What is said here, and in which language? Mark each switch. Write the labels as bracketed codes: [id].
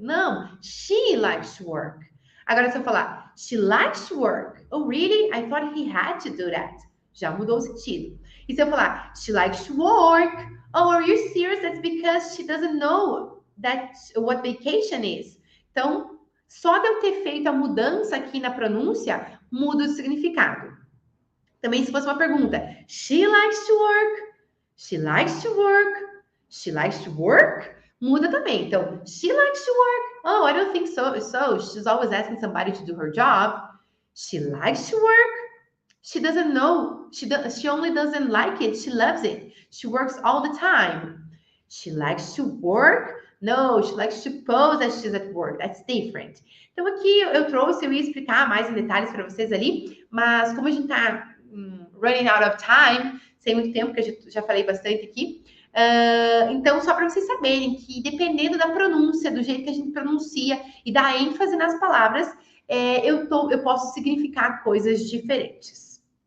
[en] Não, she likes to work. [pt] Agora, se eu falar, [en] she likes to work. Oh, really? I thought he had to do that. [pt] Já mudou o sentido. E se eu falar, [en] she likes to work. Oh, are you serious? That's because she doesn't know what vacation is. [pt] Então, só de eu ter feito a mudança aqui na pronúncia, muda o significado. Também se fosse uma pergunta, [en] she likes to work. She likes to work. She likes to work? [pt] Muda também. Então, [en] she likes to work. Oh, I don't think so. She's always asking somebody to do her job. She likes to work. She doesn't know. She only doesn't like it. She loves it. She works all the time. She likes to work. No, she likes to pose as she's at work. That's different. [pt] Então, aqui eu ia explicar mais em detalhes para vocês ali, mas como a gente está [en] running out of time, [pt] sem muito tempo, porque eu já falei bastante aqui, então, só para vocês saberem que dependendo da pronúncia, do jeito que a gente pronuncia e da ênfase nas palavras, eu posso significar coisas diferentes.